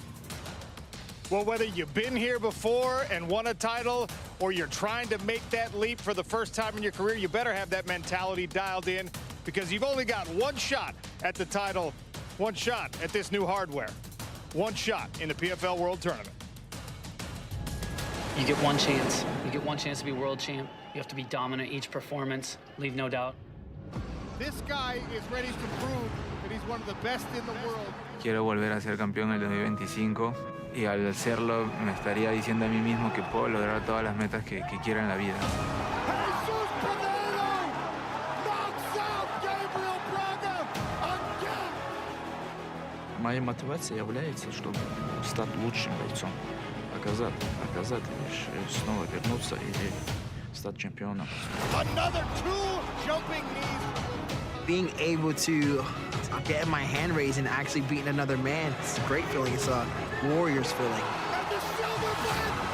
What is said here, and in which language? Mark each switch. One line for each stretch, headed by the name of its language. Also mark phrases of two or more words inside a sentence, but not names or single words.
English: Well, whether you've been here before and won a title, or you're trying to make that leap for the first time in your career, you better have that mentality dialed in, because you've only got 1 shot at the title, 1 shot at this new hardware, 1 shot in the PFL World Tournament. You get 1 chance. You get 1 chance to be world champ. You have to be dominant each performance, leave no doubt. This guy is ready to prove that he's one of the best in the world.
Spanish: Quiero volver a ser campeón en el 2025 y al serlo me estaría diciendo a mí mismo que puedo lograr todas las metas que quiera en la vida.
Russian: Моей мотивацией является, чтобы стать лучшим бойцом, показать снова вернуться или стать чемпионом.
English: Another 2 jumping knees. Being able to get my hand raised and actually beating another man, it's a great feeling. It's a warrior's feeling. And the silver band.